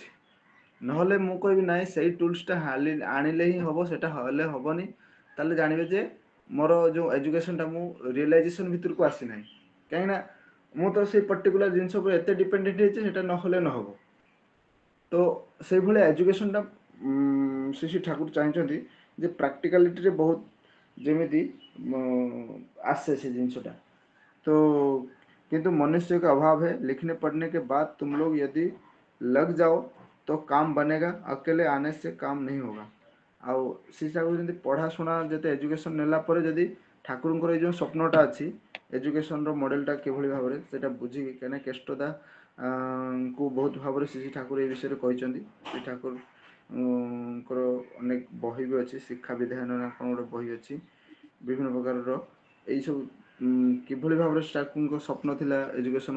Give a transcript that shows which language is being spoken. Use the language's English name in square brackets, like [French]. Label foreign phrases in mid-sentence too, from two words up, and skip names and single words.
[Odia] ନହେଲେ ମୁଁ କହିବି ନାହିଁ ସେଇ ଟୁଲ୍ସଟା ଆଣିଲେ ହିଁ ହବ ସେଟା ହେଲେ ହବନି ତାହେଲେ ଜାଣିବେ ଯେ ମୋର ଯୋଉ ଏଜୁକେସନଟା ମୁଁ ରିଏଲାଇଜେସନ ଭିତରକୁ ଆସିନାହିଁ। କାହିଁକି ନା ମୁଁ ତ ସେଇ ପର୍ଟିକୁଲାର ଜିନିଷ ଉପରେ ଏତେ ଡିପେଣ୍ଡେଣ୍ଟ ହେଇଛି ସେଟା ନହେଲେ ନହବ। ତ ସେଇଭଳିଆ ଏଜୁକେସନଟା ଶ୍ରୀ ଠାକୁର ଚାହିଁଛନ୍ତି ଯେ ପ୍ରାକ୍ଟିକାଲିଟିରେ ବହୁତ ଯେମିତି ଆସେ ସେ ଜିନିଷଟା। [Hindi] तो किंतु मनुष्य का अभाव है लिखने पढ़ने के बाद तुम लोग यदि लग जाओ तो काम बनेगा अकेले आने से काम नहीं होगा। [Odia] ଆଉ ସେ ଚାହୁଁଛନ୍ତି ପଢ଼ାଶୁଣା ଯେତେ ଏଜୁକେସନ୍ ନେଲା ପରେ ଯଦି ଠାକୁରଙ୍କର ଏଇ ଯେଉଁ ସ୍ୱପ୍ନଟା ଅଛି ଏଜୁକେସନ୍ର ମଡ଼େଲଟା କିଭଳି ଭାବରେ ସେଇଟା ବୁଝିକି କାହିଁକିନା କେଷ୍ଟଦା ଙ୍କୁ ବହୁତ ଭାବରେ ଶ୍ରୀ ଠାକୁର ଏ ବିଷୟରେ କହିଛନ୍ତି। ଶ୍ରୀ ଠାକୁରଙ୍କର ଅନେକ ବହି ବି ଅଛି ଶିକ୍ଷା ବିଧାନ ନା କ'ଣ ଗୋଟେ ବହି ଅଛି ବିଭିନ୍ନ ପ୍ରକାରର ଏଇସବୁ କିଭଳି ଭାବରେ ଠାକୁରଙ୍କ ସ୍ୱପ୍ନ ଥିଲା ଏଜୁକେସନ୍